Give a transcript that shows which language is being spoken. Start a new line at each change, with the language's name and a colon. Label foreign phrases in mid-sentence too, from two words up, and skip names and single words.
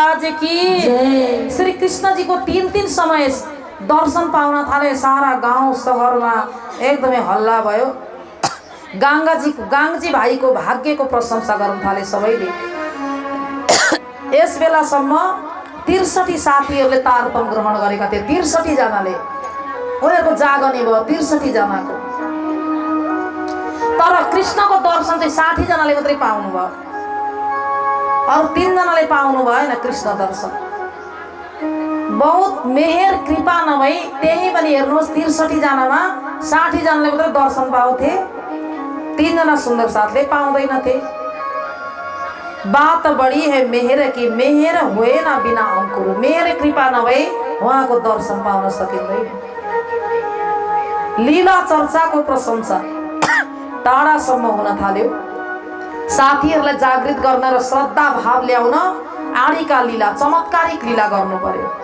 Hindi: की जय।
Nepali: श्री कृष्ण जी को 3-3 समय दर्शन पाउन थाले। सारा गाउँ सहरमा एकदमै हल्ला भयो। गाङ्जी भाइको भाग्यको प्रशंसा गर्न थाले सबैले। यस बेलासम्म 63 साथीहरूले तारतम ग्रहण गरेका थिए। 63 जनाले उनीहरूको जागने भयो 63 जनाको। तर कृष्णको दर्शन चाहिँ 60 जनाले मात्रै पाउनु भयो। अरू 3 जनाले पाउनु भएन कृष्ण दर्शन। बहुत मेहेर कृपा नभई त्यही पनि हेर्नुहोस् 63 जनामा 60 जनाले मात्रै दर्शन पाउँथे। 3 जना सुन्दर साथले पाउँदैनथे।
Hindi: बात बढी है मेहेर की, मेहेर होएन बिना अंकुर।
Nepali: मेहेर कृपा नभई उहाँको दर्शन पाउन सकिँदैन। लीला चर्चाको प्रशंसा टाढासम्म हुन थाल्यो। साथीहरूलाई जागृत गर्न र श्रद्धा भाव ल्याउन आडीका लीला, चमत्कारिक लीला गर्नु पर्यो।